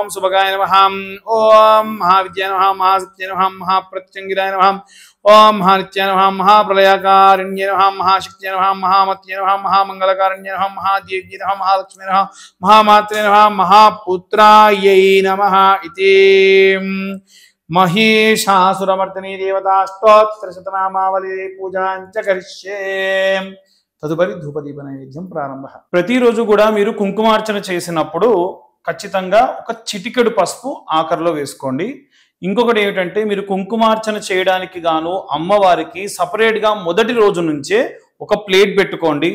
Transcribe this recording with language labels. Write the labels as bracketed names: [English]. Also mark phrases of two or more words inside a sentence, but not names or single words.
[Sanskrit] सुभगाय नमः ओम महाविद्याय नमः महासत्ये नमः महाप्रत्यंगिराय नमः ओम महानित्याय नमः महाप्रलयकारिण्ये नमः महाशक्त्यै नमः महामत्ये नमः महामंगलकारिण्ये नमः महादेव्ये नमः महालक्ष्मी नमः महामात्रे नमः महापुत्रायै नमः इति महिषासुरमर्दिनी देवताष्टोत्तर शतनामावली पूजाञ्च करिष्ये. [Telugu] తదుపరి ధూపదీప నైవేద్యం ప్రారంభ. ప్రతిరోజు కూడా మీరు కుంకుమార్చన చేసినప్పుడు ఖచ్చితంగా ఒక చిటికెడు పసుపు ఆఖరిలో వేసుకోండి. ఇంకొకటి ఏమిటంటే మీరు కుంకుమార్చన చేయడానికి గాను అమ్మవారికి సపరేట్గా మొదటి రోజు నుంచే ఒక ప్లేట్ పెట్టుకోండి.